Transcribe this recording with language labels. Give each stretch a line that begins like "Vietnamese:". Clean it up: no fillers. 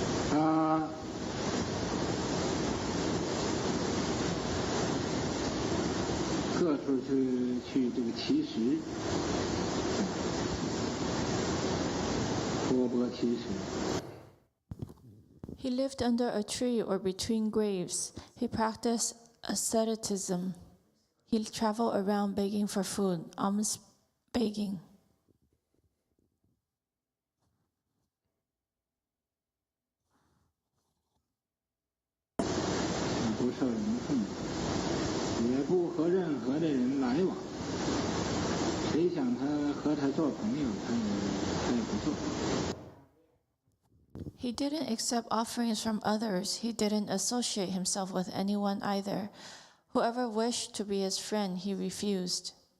Chinese: 他各处去这个乞食，托钵乞食。
English: He lived under a tree or between graves. He practiced asceticism. He traveled around begging for food, alms begging.
Chinese: 不受人奉承，也不和任何的人来往。谁想和他做朋友，他也不做。
English: He didn't accept offerings from others. He didn't associate himself with anyone either. Whoever wished to be his friend, he refused.